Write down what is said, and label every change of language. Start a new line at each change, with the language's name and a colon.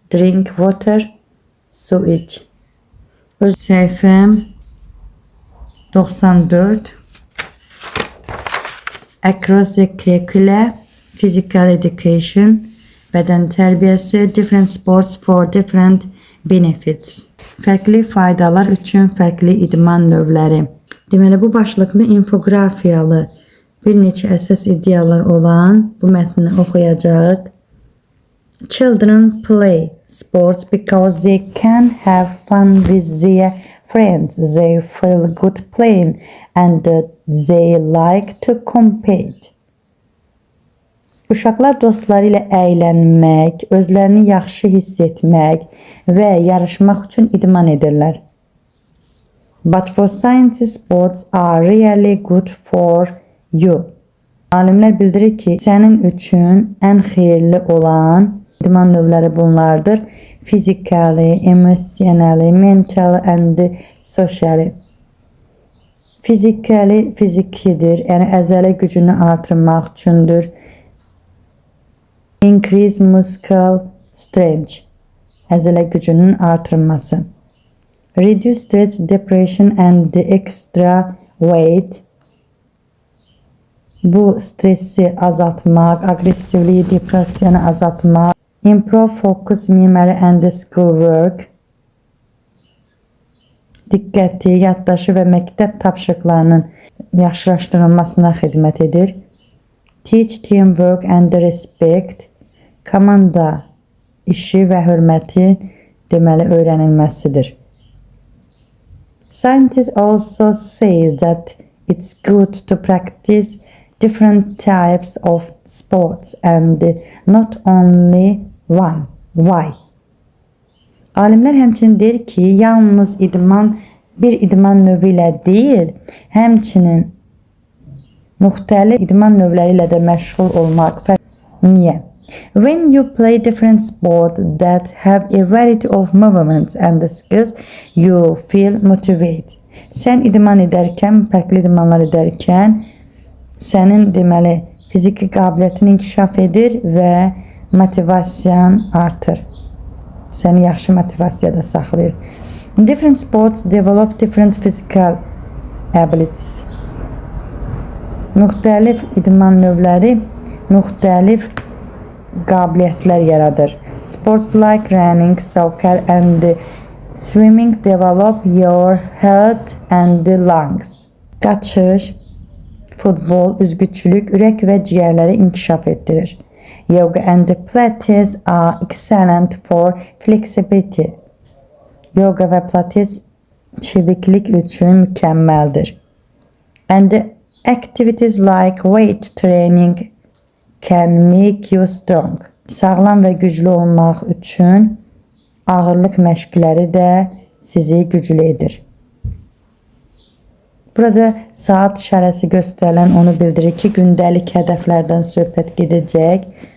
English: Drink water.
Azerbaijani: Su iç. Öz səhifəm 94.
English: Across the curricula. Physical education.
Azerbaijani: Bədən tərbiyəsi.
English: Different sports for different benefits.
Azerbaijani: Fərqli faydalar üçün fərqli idman növləri. Deməli, bu başlıqlı infografiyalı bir neçə əsas ideyalar olan bu mətni oxuyacağıq.
English: Children play sports because they can have fun with their friends. They feel good playing and they like to compete.
Azerbaijani: Uşaqlar dostları ilə əylənmək, özlərini yaxşı hiss etmək və yarışmaq üçün idman edirlər.
English: But for science, sports are really good for you.
Azerbaijani: Alimlər bildirir ki, sənin üçün ən xeyirli olan idman növləri bunlardır.
English: Physically, emotionally, mentally and socially.
Azerbaijani: Physically, fizikidir, yəni əzələ gücünü artırmaq üçündür.
English: Increase muscle strength.
Azerbaijani: Əzələ gücünün artırılması.
English: Reduce stress, depression and extra weight.
Azerbaijani: Bu stresi azaltmaq, agresivliyi, depressiyanı azaltmaq.
English: Improve focus, memory and schoolwork.
Azerbaijani: Diqqəti, yaddaşı və məktəb tapşırıqlarının yaxşılaşdırılmasına xidmət edir.
English: Teach teamwork and respect.
Azerbaijani: Komanda işi və hörməti deməli öyrənilməsidir.
English: Scientists also say that it's good to practice different types of sports and not only one. Why?
Azerbaijani: Alimlər həmçinin deyir ki, yalnız bir idman növü ilə deyil, həmçinin müxtəlif idman növləri ilə də məşğul olmaq. Niyə?
English: When you play different sports that have a variety of movements and skills, you feel motivated.
Azerbaijani: Sən idman edərkən, fərqli idmanlar edərkən, sənin deməli fiziki qabiliyyətin inkişaf edir və motivasiyan artır. Səni yaxşı motivasiyada saxlayır.
English: Different sports develop different physical abilities.
Azerbaijani: Müxtəlif idman növləri müxtəlif qabiliyyətlər yaradır.
English: Sports like running, soccer and swimming develop your heart and lungs.
Azerbaijani: Qaçış, futbol, üzgüçülük, ürək və ciyərləri inkişaf etdirir.
English: Yoga and pilates are excellent for flexibility.
Azerbaijani: Yoga və pilates çeviklik üçün mükəmməldir.
English: And activities like weight training can make you strong.
Azerbaijani: Sağlam və güclü olmaq üçün ağırlıq məşqləri də sizi güclü edir. Burada saat işarəsi göstərilən onu bildirir ki, gündəlik hədəflərdən söhbət gedəcək.